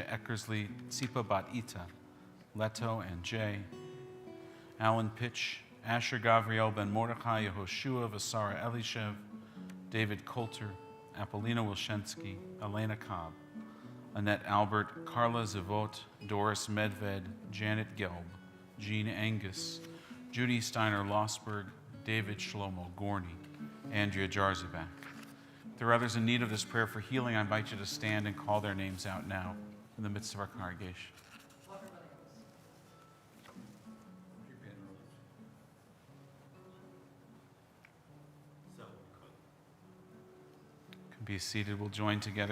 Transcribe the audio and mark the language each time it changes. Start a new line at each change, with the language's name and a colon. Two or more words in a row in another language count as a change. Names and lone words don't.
English: Eckersley, Tsipa Bat-Ita, Leto and Jay, Alan Pitch, Asher Gavriel Ben Mordechai, Yehoshua Vasara Elishev, David Coulter, Apollina Wilshensky, Elena Cobb, Annette Albert, Carla Zavot, Doris Medved, Janet Gelb, Jean Angus, Judy Steiner Losberg, David Shlomo Gorney, Andrea Jarzabak. If there are others in need of this prayer for healing, I invite you to stand and call their names out now in the midst of our congregation. Be seated. We'll join together.